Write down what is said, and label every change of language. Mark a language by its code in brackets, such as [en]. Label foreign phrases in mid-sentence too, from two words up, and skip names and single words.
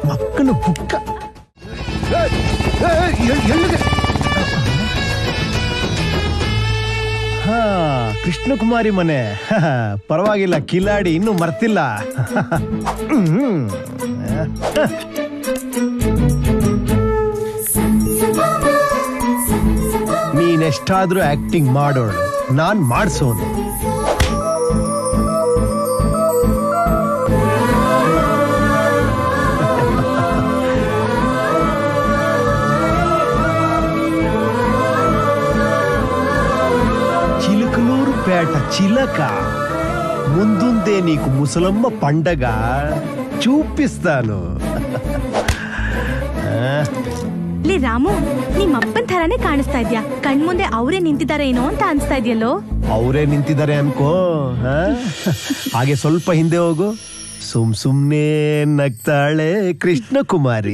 [kn] ಮಕ್ಕಳು ಬುಕ್ಕ. ಹಾ, ಕೃಷ್ಣಕುಮಾರಿ ಮನೆ. ಪರವಾಗಿಲ್ಲ, ಕಿಲಾಡಿ ಇನ್ನೂ ಮರ್ತಿಲ್ಲ. ನೀನೆಷ್ಟಾದ್ರೂ ಆಕ್ಟಿಂಗ್ ಮಾಡೋಳು, ನಾನ್ ಮಾಡ್ಸೋನು. [te] చిలుకలూరు పేట చిలక, ముందుందే నీకు ముసలమ్మ పండగ చూపిస్తాను. [kn] ಲೇ ರಾಮು, ನಿಮ್ಮಪ್ಪನ್ ಥರಾನೇ ಕಾಣಿಸ್ತಾ ಇದ್ಯಾ. ಕಣ್ಮುಂದೆ ಅವರೇ ನಿಂತಿದ್ದಾರೆ ಏನೋ ಅಂತ ಅನ್ಸ್ತಾ ಇದೆಯಲ್ಲೋ. ಅವರೇ ನಿಂತಿದ್ದಾರೆ ಅನ್ಕೋ. ಹಾಗೆ ಸ್ವಲ್ಪ ಹಿಂದೆ ಹೋಗು, ಸುಮ್ನೆ ನಗ್ತಾಳೆ ಕೃಷ್ಣಕುಮಾರಿ.